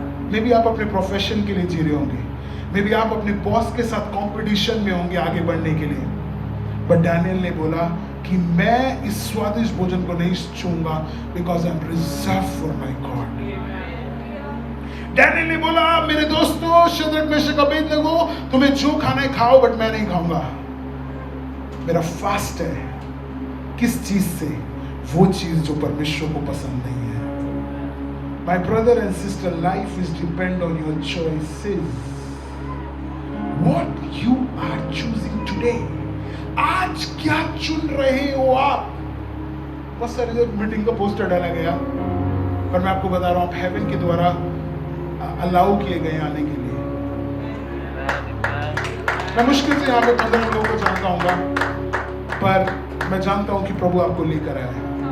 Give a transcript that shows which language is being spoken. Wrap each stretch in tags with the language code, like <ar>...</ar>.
<hi>May be आप अपने profession के लिए जी रहे होंगे, मे बी आप अपने बॉस के साथ कंपटीशन में होंगे आगे बढ़ने के लिए, बट डैनियल ने बोला कि मैं इस स्वादिष्ट भोजन को नहीं छूंगा</hi> <en>Because I am reserve for my God.</en> <hi>Daniel ने बोला मेरे दोस्तों शद्रक मेशक अबेदनगो, तुम्हें जो खाना है खाओ, बट मैं नहीं खाऊंगा। मेरा फास्ट है किस चीज से? वो चीज जो परमेश्वर को पसंद नहीं है।</hi> <en>My brother and sister, life is depend on your choices. What you are choosing today.</en> <hi>आज क्या चुन रहे हो आप? बहुत सारे मीटिंग का पोस्टर डाला गया, पर मैं आपको बता रहा हूं आप हेवन के द्वारा अलाउ किए गए आने के लिए। मैं मुश्किल से यहाँ पे 15 लोगों को जानता हूँ, पर मैं जानता हूँ कि प्रभु आपको लेकर आया है।</hi>